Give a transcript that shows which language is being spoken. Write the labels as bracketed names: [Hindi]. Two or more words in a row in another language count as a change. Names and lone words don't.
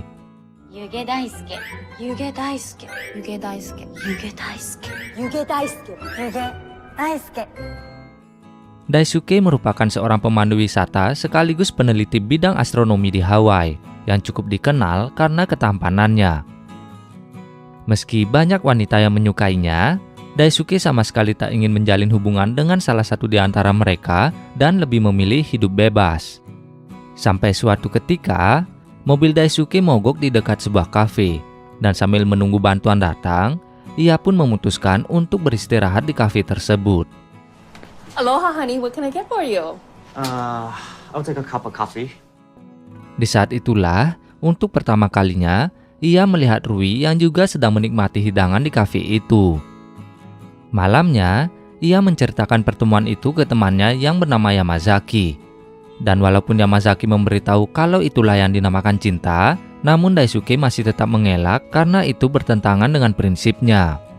[Indonesian] Yuge Daisuke, Yuge Daisuke, Yuge Daisuke, Yuge Daisuke, Yuge Daisuke, Yuge Daisuke. Daisuke merupakan seorang pemandu wisata sekaligus peneliti bidang astronomi di Hawaii yang cukup dikenal karena ketampanannya. Meski banyak wanita yang menyukainya, Daisuke sama sekali tak ingin menjalin hubungan dengan salah satu di antara mereka dan lebih memilih hidup bebas. Sampai suatu ketika, mobil Daisuke mogok di dekat sebuah kafe, dan sambil menunggu bantuan datang, ia pun memutuskan untuk beristirahat di kafe tersebut. [English] Aloha honey, what can I get for you? I'll take a cup of coffee. [Indonesian] Di saat itulah, untuk pertama kalinya, ia melihat Rui yang juga sedang menikmati hidangan di kafe itu. Malamnya, ia menceritakan pertemuan itu ke temannya yang bernama Yamazaki. Dan walaupun Yamazaki memberitahu kalau itulah yang dinamakan cinta, namun Daisuke masih tetap mengelak karena itu bertentangan dengan prinsipnya.